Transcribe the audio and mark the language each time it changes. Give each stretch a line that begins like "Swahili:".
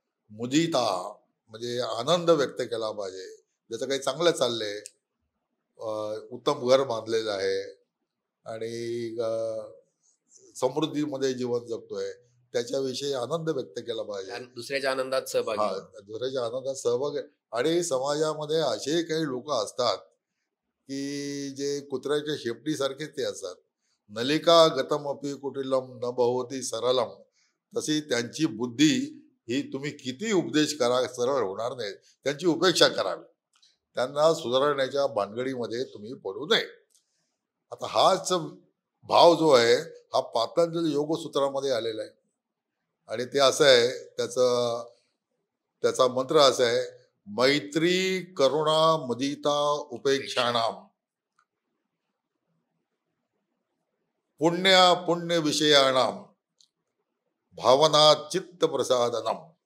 Marathi: मुदिता म्हणजे आनंद व्यक्त केला पाहिजे. ज्याचं काही चांगलं चाललंय, उत्तम घर बांधलेलं आहे आणि समृद्धीमध्ये जीवन जगतोय, त्याच्याविषयी आनंद व्यक्त केला पाहिजे. दुसऱ्याच्या आनंदात सहभागी, दुसऱ्याच्या आनंदात सहभाग. आणि समाजामध्ये असे काही लोक असतात की जे कुत्र्याच्या शेपटीसारखे ते असतात.
Sanskrit: नलिका गतमपि कुटिलम न भवती सरलम.
Marathi: तशी त्यांची बुद्धी ही तुम्ही किती उपदेश करा सरळ होणार नाही. त्यांची उपेक्षा करावी, त्यांना सुधारण्याच्या भानगडीमध्ये तुम्ही पडू नये. आता हाच भाव जो आहे हा पातंजली योगसूत्रामध्ये आलेला आहे आणि ते असं आहे, त्याचा मंत्र असा आहे,
Sanskrit: मैत्री करुणा मुदिता उपेक्षाणाम पुण्य विषयाणाम भावना चित्त प्रसादनम.